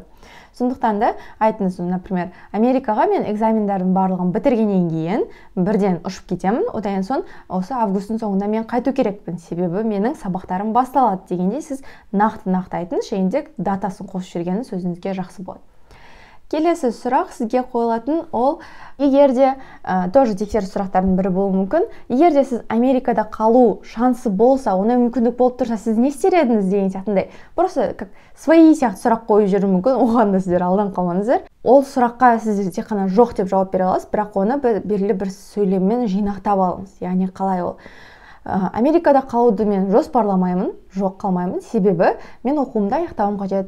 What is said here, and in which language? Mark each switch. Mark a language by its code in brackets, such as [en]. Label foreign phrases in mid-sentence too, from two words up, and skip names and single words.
[kk] Сондықтан да айтыңыз, например, Америкаға мен экзамендардың барлығын бітіргеннен кейін бірден ұшып кетемін, одан соң осы августтың соңында мен қайту керекпін, себебі менің сабақтарым басталады дегенде сіз нақты айтыңыз, және де датасын қосып жүргеніңіз өзіңізге жақсы болады. Келесі сұрақ сізге қойылатын ол, егер де тоже тексеріс сұрақтардың бірі болуы мүмкін, егер де сіз Америкада қалу шансы болса, ондай мүмкіндік болып тұрса, сіз не істер едіңіз деген сияқтындай. [ru] Просто как свои [kk] сияқты сұрақ қойып жүру мүмкін, оған да сіздер алдан қалмаңыздар. Ол сұраққа сіз тек қана жоқ деп жауап бере аласыз, бірақ оны белгілі бір сөйлеммен жинақтап алыңыз. Яғни қалай ол? Америкада қалуды мен жоспарламаймын, жоқ қалмаймын, себебі мен оқуымды аяқтауым қажет.